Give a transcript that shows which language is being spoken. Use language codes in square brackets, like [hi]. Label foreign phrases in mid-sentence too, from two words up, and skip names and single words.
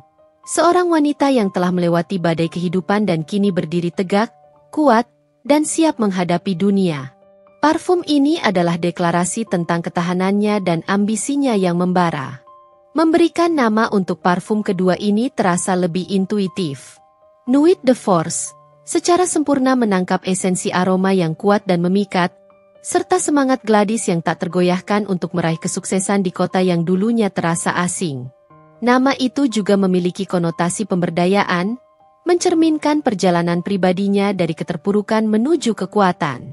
[id] Seorang wanita yang telah melewati badai kehidupan dan kini berdiri tegak, kuat, dan siap menghadapi dunia. Parfum ini adalah deklarasi tentang ketahanannya dan ambisinya yang membara. Memberikan nama untuk parfum kedua ini terasa lebih intuitif. Nuit de Force secara sempurna menangkap esensi aroma yang kuat dan memikat, serta semangat Gladys yang tak tergoyahkan untuk meraih kesuksesan di kota yang dulunya terasa asing. Nama itu juga memiliki konotasi pemberdayaan, mencerminkan perjalanan pribadinya dari keterpurukan menuju kekuatan.